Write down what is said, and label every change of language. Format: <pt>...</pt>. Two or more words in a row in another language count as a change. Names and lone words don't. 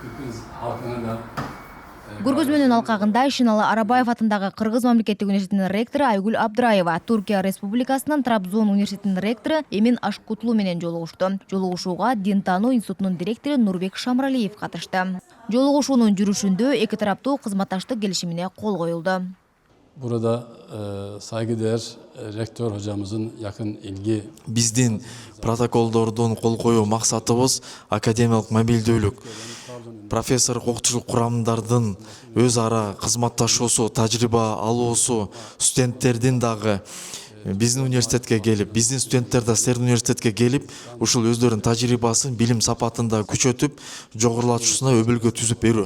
<ky>Көргөзмөнүн алкагында Ишеналы Арабаев атындагы Кыргыз мамлекеттик университетинин ректору Айгүл Абдыраева, Түркия Республикасынын Трабзон университетинин ректору Эмин Ашкутлу менен жолугушту. Жолугушууга дин таануу институтунун директору Нурбек Шамралиев катышты. Жолугушуунун жүрүшүндө эки тараптуу кызматташтык келишимине кол коюлду.</ky> <tr>Burada saygıdeğer rektör hocamızın yakın ilgi.</tr> <ky>Биздин протоколдордун кол коюу максатыбыз академиялык мобилдүүлүк, профессор окутуучулук курамдардын өз ара кызматташуусу, тажрыйба алуусу, студенттердин дагы биздин университетке келип, биздин студенттер да силердин университетке келип, ушул өздөрүнүн тажрыйбасын, билим сапатын да күчөтүп, жогорулатуусуна өбөлгө түзүп берүү.</ky>